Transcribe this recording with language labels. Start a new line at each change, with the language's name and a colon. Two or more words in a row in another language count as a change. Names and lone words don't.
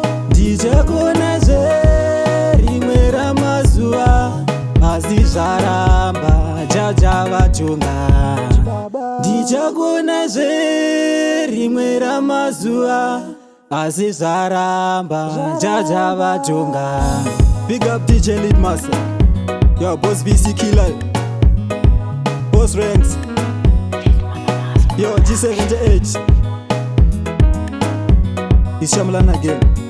Shona: Ndichakonazve rimwe ramazuva, asi zvaramba, Jaja vatunga. Ndichakonazve rimwe ramazuva, asi zvaramba, Jaja vatunga.
English: Big up D J Lead Master. Yo, Boss B C Killer. Boss Ranks. Yo, G seventy-eight. It's Shyamlan again.